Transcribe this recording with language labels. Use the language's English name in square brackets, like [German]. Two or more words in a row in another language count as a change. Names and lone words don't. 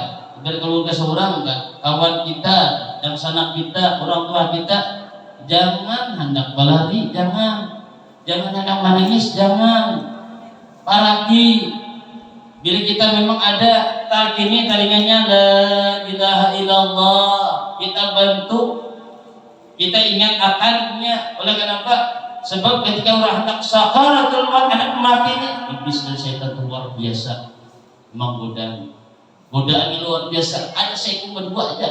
[Indonesian] Dari keluarga seorang enggak, kawan kita, yang sanak kita, orang tua kita, jangan hendak berlari, jangan hendak menangis, jangan. Apalagi bila kita memang ada talqini telinganya [Arabic] لا إله إلا الله, [Indonesian] kita bantu, kita ingat akannya. Oleh kenapa? Sebab ketika orang hendak sakaratul maut, hendak mati, iblis dan setan luar biasa menggoda. Godaan yang luar biasa. Ada saya berdua aja.